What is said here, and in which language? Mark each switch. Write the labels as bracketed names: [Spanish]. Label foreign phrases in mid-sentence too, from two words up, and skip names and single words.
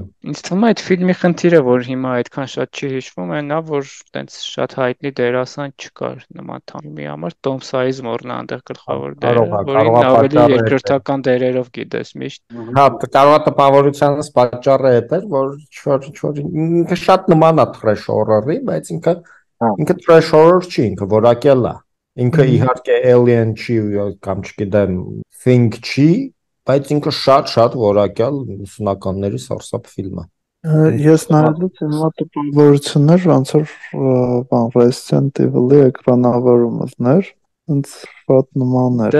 [Armenian] Ինձ թվում է այդ ֆիլմի խնդիրը, որ հիմա այդքան շատ չի հիշվում, այն նա, որ տենց շատ հայտնի դերասան չկար նման թիմի համար, Տոմ Սայզմորն է այնտեղ գլխավոր դերը, որին ավելի երկրորդական դերերով գիտես միշտ։ Հա, կարող է տպավորությանս պատճառը էր, որ ինքը շատ նման է [English] trash horror- [Armenian] ի, բայց ինքը [English] trash horror [Armenian] չի, ինքը որակյալ է։ Ինքը իհարկե alien չի կամ չգիտեմ, thing չի, բայց ինքը շատ որակյալ 90-ականների սարսափ ֆիլմ է։ Ես նայելուց իմ մոտ տպավորություններ, ոնց որ բան Resident Evil-ի էկրանավորումն էր, ինձ շատ նման էր։